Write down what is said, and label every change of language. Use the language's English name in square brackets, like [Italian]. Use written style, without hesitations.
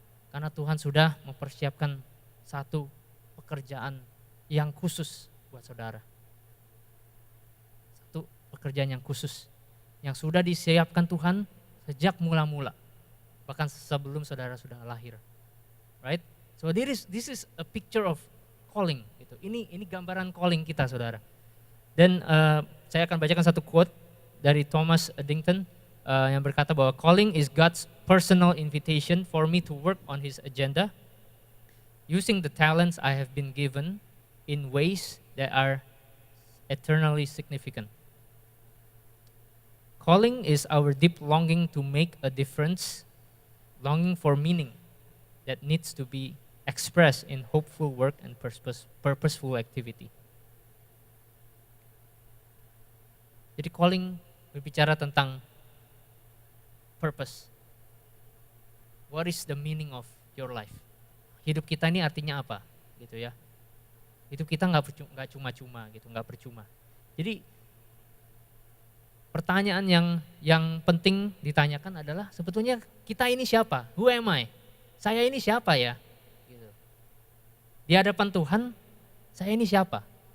[Indonesian] Karena Tuhan sudah mempersiapkan satu pekerjaan yang khusus buat saudara. Satu pekerjaan yang khusus, yang sudah disiapkan Tuhan sejak mula-mula. Bahkan sebelum saudara sudah lahir. Right? [English] So this is a picture of calling. [Indonesian] Gitu. Ini gambaran calling kita, saudara. Dan saya akan bacakan satu quote dari Thomas Eddington yang berkata bahwa [English] calling is God's personal invitation for me to work on His agenda, using the talents I have been given in ways that are eternally significant. Calling is our deep longing to make a difference, longing for meaning that needs to be expressed in hopeful work and purposeful activity. [Indonesian] Jadi calling berbicara tentang purpose. [English] What is the meaning of your life? [Indonesian] Hidup kita ini artinya apa, gitu ya? Hidup kita nggak cuma-cuma, gitu, nggak percuma. Jadi pertanyaan yang penting ditanyakan adalah sebetulnya kita ini siapa? [English] Who am I? [Indonesian] Saya ini siapa ya? Gitu. Di hadapan Tuhan, saya ini siapa?